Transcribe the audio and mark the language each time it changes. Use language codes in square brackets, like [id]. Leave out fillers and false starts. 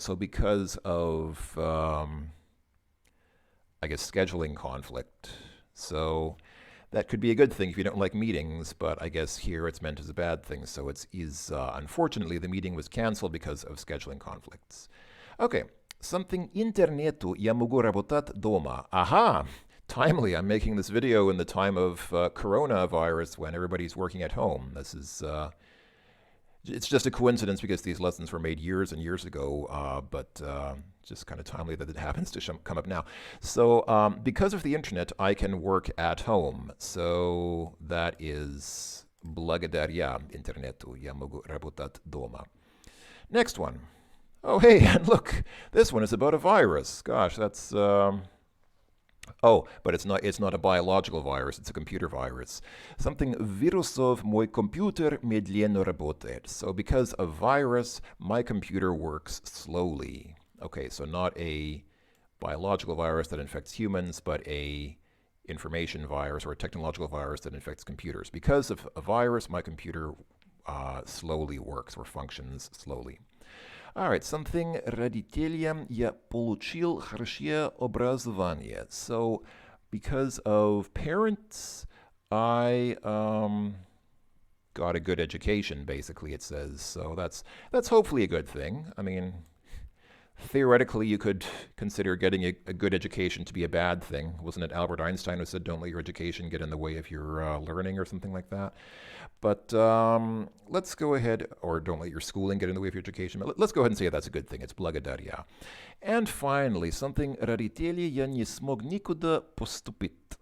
[en] So because of, I guess, scheduling conflict. So that could be a good thing if you don't like meetings, but I guess here it's meant as a bad thing. So it's unfortunately, the meeting was canceled because of scheduling conflicts. Okay, something [ru] интернету я могу работать дома. [en] Aha! Timely, I'm making this video in the time of coronavirus when everybody's working at home. This is, it's just a coincidence because these lessons were made years and years ago, but just kind of timely that it happens to come up now. So because of the internet, I can work at home. So that is [ru] благодаря интернету я могу работать дома. [en] Next one. Oh, hey, and look, this one is about a virus. Gosh, that's... but it's not a biological virus, it's a computer virus. [ru] Something вирусов мой компьютер медленно работает. [en] So because of virus, my computer works slowly. Okay, so not a biological virus that infects humans, but a information virus or a technological virus that infects computers. Because of a virus, my computer slowly works or functions slowly. All right, something [ru] родителям я получил хорошее образование. [en] So, because of parents, I got a good education, basically, it says. So that's hopefully a good thing. I mean, theoretically, you could consider getting a good education to be a bad thing. Wasn't it Albert Einstein who said, don't let your education get in the way of your learning or something like that? But let's go ahead, or don't let your schooling get in the way of your education. But let's go ahead and say that's a good thing. It's благодаря. And finally, something [ru] родители я не смог никуда поступить.